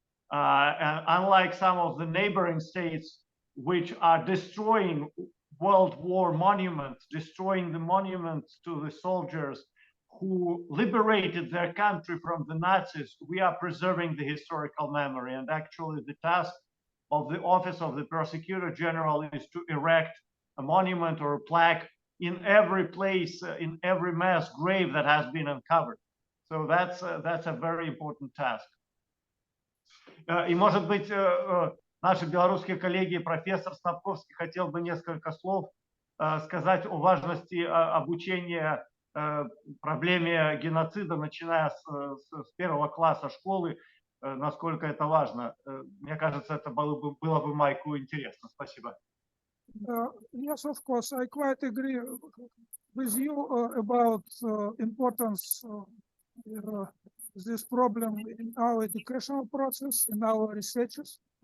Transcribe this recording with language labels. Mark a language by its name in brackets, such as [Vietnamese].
[English] And unlike some of the neighboring states, which are destroying World War monuments, destroying the monuments to the soldiers who liberated their country from the Nazis, we are preserving the historical memory. And actually, the task of the Office of the Prosecutor General is to erect a monument or a plaque in every place, in every mass grave that has been uncovered. So that's a very important task. [Russian] И, может быть, наши белорусские коллеги, профессор Снапковский, хотел бы несколько слов сказать о важности обучения проблеме геноцида, начиная с первого класса школы, насколько это важно. Мне кажется, это было бы Майку интересно. Спасибо. [English] Yes, of course, I quite agree with you about importance of this problem in our educational process, in our researches.